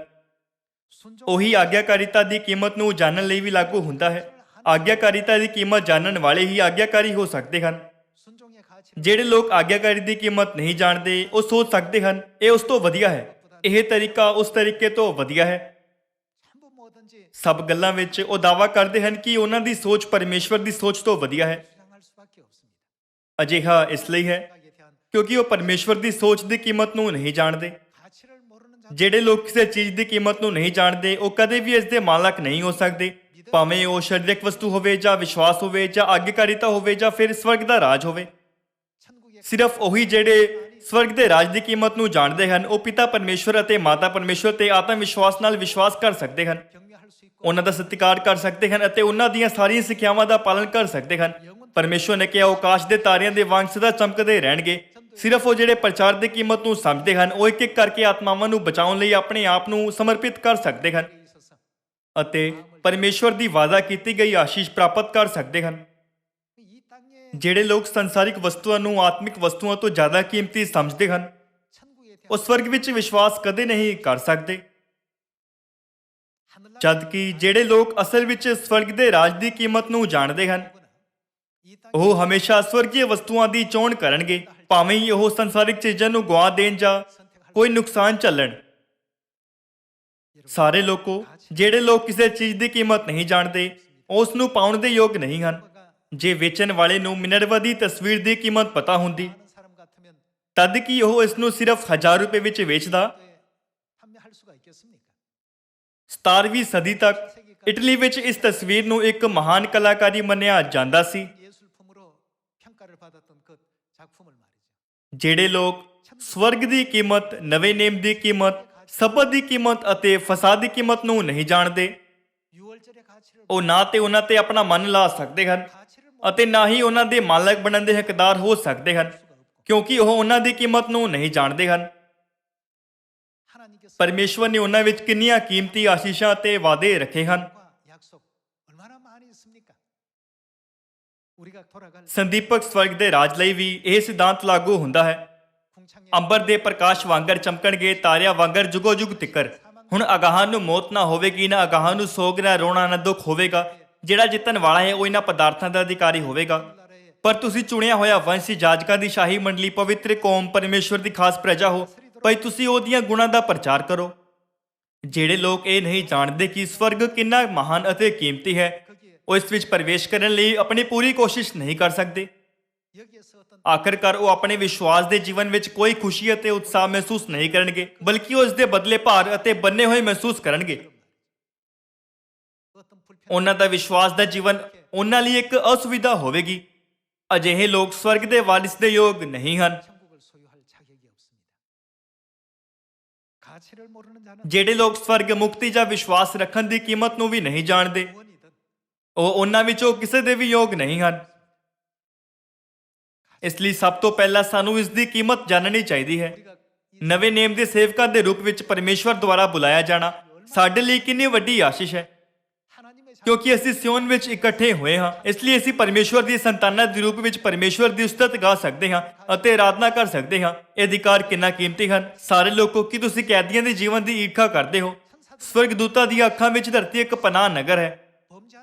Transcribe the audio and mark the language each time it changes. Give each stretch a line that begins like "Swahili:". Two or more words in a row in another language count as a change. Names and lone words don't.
Punjabi: ਉਹੀ ਆਗਿਆਕਾਰੀਤਾ ਦੀ ਕੀਮਤ ਨੂੰ ਜਾਣਨ ਲਈ ਵੀ ਲਾਗੂ ਹੁੰਦਾ ਹੈ। ਆਗਿਆਕਾਰੀਤਾ ਦੀ ਕੀਮਤ ਜਾਣਨ ਵਾਲੇ ਹੀ ਆਗਿਆਕਾਰੀ ਹੋ ਸਕਦੇ ਹਨ। ਜਿਹੜੇ ਲੋਕ ਆਗਿਆਕਾਰੀ ਦੀ ਕੀਮਤ ਨਹੀਂ ਜਾਣਦੇ ਉਹ ਸੋਚ ਸਕਦੇ ਹਨ ਇਹ ਉਸ ਤੋਂ ਵਧੀਆ ਹੈ, ਇਹ ਤਰੀਕਾ ਉਸ ਤਰੀਕੇ ਤੋਂ ਵਧੀਆ ਹੈ।
Korean: 전부 뭐든지
Punjabi: ਸਭ ਗੱਲਾਂ ਵਿੱਚ ਉਹ ਦਾਅਵਾ ਕਰਦੇ ਹਨ ਕਿ ਉਹਨਾਂ ਦੀ ਸੋਚ ਪਰਮੇਸ਼ਵਰ ਦੀ ਸੋਚ ਤੋਂ ਵਧੀਆ ਹੈ।
Korean: 주장할 수밖에 없습니다.
Punjabi: ਅਜਿਹਾ ਇਸ ਲਈ ਹੈ
Korean: 생각에 대한
Punjabi: ਕਿਉਂਕਿ ਉਹ ਪਰਮੇਸ਼ਵਰ ਦੀ ਸੋਚ ਦੀ ਕੀਮਤ ਨੂੰ ਨਹੀਂ ਜਾਣਦੇ।
Korean: 가치를 모르는 자들
Punjabi: ਜਿਹੜੇ ਲੋਕ ਕਿਸੇ ਚੀਜ਼ ਦੀ ਕੀਮਤ ਨੂੰ ਨਹੀਂ ਜਾਣਦੇ ਉਹ ਕਦੇ ਵੀ ਇਸ ਦੇ ਮਾਲਕ ਨਹੀਂ ਹੋ ਸਕਦੇ, ਭਾਵੇਂ ਉਹ ਸਰੀਰਕ ਵਸਤੂ ਹੋਵੇ ਜਾਂ ਵਿਸ਼ਵਾਸ ਹੋਵੇ ਜਾਂ ਆਗਿਆਕਾਰੀਤਾ ਹੋਵੇ ਜਾਂ ਫਿਰ ਸਵਰਗ ਦਾ ਰਾਜ ਹੋਵੇ।
Korean: 천국의
Punjabi: ਸਿਰਫ ਉਹੀ ਜਿਹੜੇ ਸਵਰਗ ਦੇ ਰਾਜ ਦੀ ਕੀਮਤ ਨੂੰ ਜਾਣਦੇ ਹਨ ਉਹ ਪਿਤਾ ਪਰਮੇਸ਼ਵਰ ਅਤੇ ਮਾਤਾ ਪਰਮੇਸ਼ਵਰ ਤੇ ਆਤਮ ਵਿਸ਼ਵਾਸ ਨਾਲ ਵਿਸ਼ਵਾਸ ਕਰ ਸਕਦੇ ਹਨ,
Korean: 경외할 수 있고
Punjabi: ਉਹਨਾਂ ਦਾ ਸਤਿਕਾਰ ਕਰ ਸਕਦੇ ਹਨ ਅਤੇ ਉਹਨਾਂ ਦੀਆਂ ਸਾਰੀਆਂ ਸਿੱਖਿਆਵਾਂ ਦਾ ਪਾਲਨ ਕਰ ਸਕਦੇ ਹਨ। ਪਰਮੇਸ਼ਵਰ ਨੇ ਕਿਹਾ ਉਹ ਆਕਾਸ਼ ਦੇ ਤਾਰਿਆਂ ਦੇ ਵਾਂਗ ਸਦਾ ਚਮਕਦੇ ਰਹਿਣਗੇ। ਸਿਰਫ ਉਹ ਜਿਹੜੇ ਪ੍ਰਚਾਰ ਦੀ ਕੀਮਤ ਨੂੰ ਸਮਝਦੇ ਹਨ ਉਹ ਇੱਕ ਇੱਕ ਕਰਕੇ ਆਤਮਾਵਾਂ ਨੂੰ ਬਚਾਉਣ ਲਈ ਆਪਣੇ ਆਪ ਨੂੰ ਸਮਰਪਿਤ ਕਰ ਸਕਦੇ ਹਨ
Korean: 있어서
Punjabi: ਅਤੇ ਪਰਮੇਸ਼ਵਰ ਦੀ ਵਾਅਦਾ ਕੀਤੀ ਗਈ ਆਸ਼ੀਸ਼ ਪ੍ਰਾਪਤ ਕਰ ਸਕਦੇ ਹਨ।
Korean: 이 땅에
Punjabi: ਜਿਹੜੇ ਲੋਕ ਸੰਸਾਰਿਕ ਵਸਤੂਆਂ ਨੂੰ ਆਤਮਿਕ ਵਸਤੂਆਂ ਤੋਂ ਜ਼ਿਆਦਾ ਕੀਮਤੀ ਸਮਝਦੇ ਹਨ
Korean: 천국에 대한
Punjabi: ਉਹ ਸਵਰਗ ਵਿੱਚ ਵਿਸ਼ਵਾਸ ਕਦੇ ਨਹੀਂ ਕਰ ਸਕਦੇ,
Korean: 하늘나라
Punjabi: ਜਦ ਕਿ ਜਿਹੜੇ ਲੋਕ ਅਸਲ ਵਿੱਚ ਸਵਰਗ ਦੇ ਰਾਜ ਦੀ ਕੀਮਤ ਨੂੰ ਜਾਣਦੇ ਹਨ
Korean: 이 땅에
Punjabi: ਉਹ ਹਮੇਸ਼ਾ ਸਵਰਗੀ ਵਸਤੂਆਂ ਦੀ ਚੋਣ ਕਰਨਗੇ, ਭਾਵੇਂ ਹੀ ਉਹ ਸੰਸਾਰਿਕ ਚੀਜ਼ਾਂ ਨੂੰ ਗਵਾ ਦੇਣ ਜਾਂ ਕੋਈ ਨੁਕਸਾਨ ਝੱਲਣ। ਸਾਰੇ ਲੋਕੋ ਜਿਹੜੇ ਲੋਕ ਕਿਸੇ ਚੀਜ਼ ਦੀ ਕੀਮਤ ਨਹੀਂ ਜਾਣਦੇ ਉਸ ਨੂੰ ਪਾਉਣ ਦੇ ਯੋਗ ਨਹੀਂ ਹਨ। ਜੇ ਵੇਚਣ ਵਾਲੇ ਨੂੰ ਮਿਨਰਵਾ ਦੀ ਤਸਵੀਰ ਦੀ ਕੀਮਤ ਪਤਾ ਹੁੰਦੀ
Korean: 아는 사람 같으면
Punjabi: ਤਦ ਕਿ ਉਹ ਇਸ ਨੂੰ ਸਿਰਫ 1000 ਰੁਪਏ ਵਿੱਚ ਵੇਚਦਾ।
Korean: 또 판매할 수가 있겠습니까?
Punjabi: 17ਵੀਂ ਸਦੀ ਤੱਕ ਇਟਲੀ ਵਿੱਚ ਇਸ ਤਸਵੀਰ ਨੂੰ ਇੱਕ ਮਹਾਨ ਕਲਾਕਾਰੀ ਮੰਨਿਆ ਜਾਂਦਾ ਸੀ।
Korean: 예술품으로 평가를 받았던 그 작품을 말이죠.
Punjabi: ਜਿਹੜੇ ਲੋਕ ਸਵਰਗ ਦੀ ਕੀਮਤ, ਨਵੇਂ ਨੇਮ ਦੀ ਕੀਮਤ, ਸਬਤ ਦੀ ਕੀਮਤ ਅਤੇ ਫਸਾਦ ਦੀ ਕੀਮਤ ਨੂੰ ਨਹੀਂ ਜਾਣਦੇ
Korean: 유월절의 가치를
Punjabi: ਉਹ ਨਾ ਤੇ ਉਹਨਾਂ ਤੇ ਆਪਣਾ ਮਨ ਲਾ ਸਕਦੇ ਹਨ
Korean: 가치를
Punjabi: ਅਤੇ ਨਾ ਹੀ ਉਹਨਾਂ ਦੇ ਮਾਲਕ ਬਣਨ ਦੇ ਹੱਕਦਾਰ ਹੋ ਸਕਦੇ ਹਨ ਕਿਉਂਕਿ ਉਹ ਉਹਨਾਂ ਦੀ ਕੀਮਤ ਨੂੰ ਨਹੀਂ ਜਾਣਦੇ ਹਨ।
Korean: 하나님께서
Punjabi: ਪਰਮੇਸ਼ਵਰ ਨੇ ਉਹਨਾਂ ਵਿੱਚ ਕਿੰਨੀਆਂ ਕੀਮਤੀ ਆਸ਼ੀਸ਼ਾਂ ਤੇ ਵਾਅਦੇ ਰੱਖੇ ਹਨ।
Korean: 약속 얼마나 많이 있습니까? 우리가 돌아갈
Punjabi: ਸੰਦੀਪਕ ਸਵਰਗ ਦੇ ਰਾਜ ਲਈ ਵੀ ਇਹ ਸਿਧਾਂਤ ਲਾਗੂ ਹੁੰਦਾ ਹੈ।
Korean: 궁창의
Punjabi: ਅੰਬਰ ਦੇ ਪ੍ਰਕਾਸ਼ ਵਾਂਗਰ ਚਮਕਣਗੇ, ਤਾਰਿਆਂ ਵਾਂਗਰ ਜੁਗੋ ਜੁਗ ਤਿੱਕਰ। ਹੁਣ ਅਗਾਹਾਂ ਨੂੰ ਮੌਤ ਨਾ ਹੋਵੇਗੀ, ਨਾ ਅਗਾਹਾਂ ਨੂੰ ਸੋਗ, ਨਾ ਰੋਣਾ, ਨਾ ਦੁੱਖ ਹੋਵੇਗਾ। ਜਿਹੜਾ ਜਿੱਤਣ ਵਾਲਾ ਹੈ ਉਹ ਇਹਨਾਂ ਪਦਾਰਥਾਂ ਦਾ ਅਧਿਕਾਰੀ ਹੋਵੇਗਾ।
Korean: 나라의
Punjabi: ਪਰ ਤੁਸੀਂ ਚੁਣਿਆ ਹੋਇਆ ਵੰਸ਼, ਜਾਜਕਾਂ ਦੀ ਸ਼ਾਹੀ ਮੰਡਲੀ, ਪਵਿੱਤਰ ਕੌਮ, ਪਰਮੇਸ਼ਵਰ ਦੀ ਖਾਸ ਪ੍ਰਜਾ ਹੋ, ਭਾਈ ਤੁਸੀਂ ਉਹਦੀਆਂ ਗੁਣਾਂ ਦਾ ਪ੍ਰਚਾਰ ਕਰੋ। ਜਿਹੜੇ ਲੋਕ ਇਹ ਨਹੀਂ ਜਾਣਦੇ ਕਿ ਸਵਰਗ ਕਿੰਨਾ ਮਹਾਨ ਅਤੇ ਕੀਮਤੀ ਹੈ ਉਹ ਇਸ ਵਿੱਚ ਪ੍ਰਵੇਸ਼ ਕਰਨ ਲਈ ਆਪਣੀ ਪੂਰੀ ਕੋਸ਼ਿਸ਼ ਨਹੀਂ ਕਰ ਸਕਦੇ।
Korean: 여기에서 어떤
Punjabi: ਆਖਰਕਾਰ ਉਹ ਆਪਣੇ ਵਿਸ਼ਵਾਸ ਦੇ ਜੀਵਨ ਵਿੱਚ ਕੋਈ ਖੁਸ਼ੀ ਅਤੇ ਉਤਸ਼ਾਹ ਮਹਿਸੂਸ ਨਹੀਂ ਕਰਨਗੇ, ਬਲਕਿ ਉਹ ਇਸ ਦੇ ਬਦਲੇ ਭਾਰ ਅਤੇ ਬੰਨੇ ਹੋਏ ਮਹਿਸੂਸ ਕਰਨਗੇ।
Korean: 어떤 불편
Punjabi: ਉਹਨਾਂ ਦਾ ਵਿਸ਼ਵਾਸ ਦਾ ਜੀਵਨ ਉਹਨਾਂ ਲਈ ਇੱਕ ਅਸੁਵਿਧਾ ਹੋਵੇਗੀ। ਅਜਿਹੇ ਲੋਕ ਸਵਰਗ ਦੇ ਵਾਰਿਸ ਦੇ ਯੋਗ ਨਹੀਂ ਹਨ।
Korean: 천국을 소유할 자격이 없습니다. 가치를 모르는 자는
Punjabi: ਜਿਹੜੇ ਲੋਕ ਸਵਰਗ ਮੁਕਤੀ ਜਾਂ ਵਿਸ਼ਵਾਸ ਰੱਖਣ ਦੀ ਕੀਮਤ ਨੂੰ ਵੀ ਨਹੀਂ ਜਾਣਦੇ
Korean: 무언이든
Punjabi: ਉਹ ਉਹਨਾਂ ਵਿੱਚੋਂ ਕਿਸੇ ਦੇ ਵੀ ਯੋਗ ਨਹੀਂ ਹਨ। ਇਸ ਲਈ ਸਭ ਤੋਂ ਪਹਿਲਾਂ ਸਾਨੂੰ ਇਸ ਦੀ ਕੀਮਤ ਜਾਣਨੀ ਚਾਹੀਦੀ ਹੈ।
Korean: 우리가 이
Punjabi: ਨਵੇਂ ਨੇਮ ਦੇ ਸੇਵਕਾਂ ਦੇ ਰੂਪ ਵਿੱਚ ਪਰਮੇਸ਼ਵਰ ਦੁਆਰਾ ਬੁਲਾਇਆ ਜਾਣਾ ਸਾਡੇ ਲਈ ਕਿੰਨੀ ਵੱਡੀ ਆਸ਼ੀਸ਼ ਹੈ
Korean: 하나님의 자
Punjabi: ਕਿਉਂਕਿ ਅਸੀਂ ਸਿਓਨ ਵਿੱਚ ਇਕੱਠੇ ਹੋਏ ਹਾਂ। ਇਸ ਲਈ ਅਸੀਂ ਪਰਮੇਸ਼ਵਰ ਦੀ ਸੰਤਾਨਾਂ ਦੇ ਰੂਪ ਵਿੱਚ ਪਰਮੇਸ਼ਵਰ ਦੀ ਉਸਤਤ ਗਾ ਸਕਦੇ ਹਾਂ ਅਤੇ ਆਰਾਧਨਾ ਕਰ ਸਕਦੇ ਹਾਂ। ਇਹ ਅਧਿਕਾਰ ਕਿੰਨਾ ਕੀਮਤੀ ਹਨ। ਸਾਰੇ ਲੋਕੋ ਕਿ ਤੁਸੀਂ ਕੈਦੀਆਂ ਦੇ ਜੀਵਨ ਦੀ ਈਰਖਾ ਕਰਦੇ ਹੋ। ਸਵਰਗਦੂਤਾਂ ਦੀਆਂ ਅੱਖਾਂ ਵਿੱਚ ਧਰਤੀ ਇੱਕ ਪਨਾਹ ਨਗਰ ਹੈ।
Korean: 범죄한